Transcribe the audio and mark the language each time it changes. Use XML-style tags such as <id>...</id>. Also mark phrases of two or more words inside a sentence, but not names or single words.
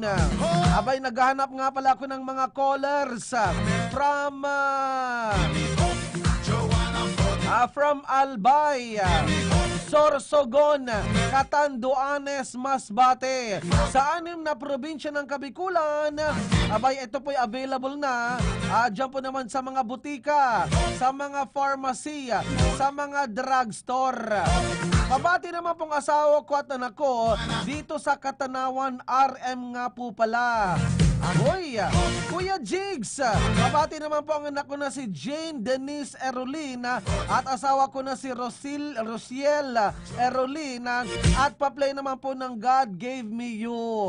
<tl>Abay, naghahanap nga pala ako ng mga callers from Albay, Sorsogon, Catanduanes, Masbate. Sa 6 na probinsya ng Kabikulan, abay, ito po'y available na. Diyan po naman sa mga butika, sa mga pharmacy, sa mga drugstore. Mabati naman pong asawa ko at anak ko dito sa Katanawan, RM nga po pala. Kuya Jigs, mabati naman po ang anak ko na si Jane Denise Erolina at asawa ko na si Rosiel Erolina at pa-play naman po ng God Gave Me You.</tl>